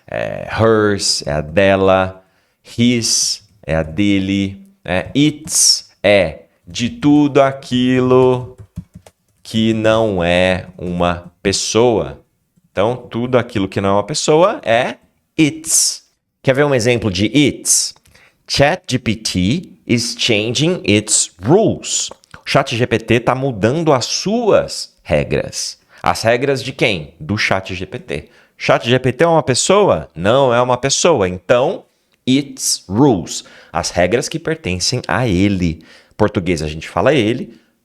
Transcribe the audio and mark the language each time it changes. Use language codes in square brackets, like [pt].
[pt] Hers é a dela. His é a dele. It's é de tudo aquilo que não é uma pessoa. Então, tudo aquilo que não é uma pessoa é it's. Quer ver um exemplo de it's? [en] ChatGPT is changing its rules. [pt] O ChatGPT está mudando as suas regras. As regras de quem? Do ChatGPT. ChatGPT é uma pessoa? Não é uma pessoa. Então, its rules. As regras que pertencem a ele. Em português a gente fala ele.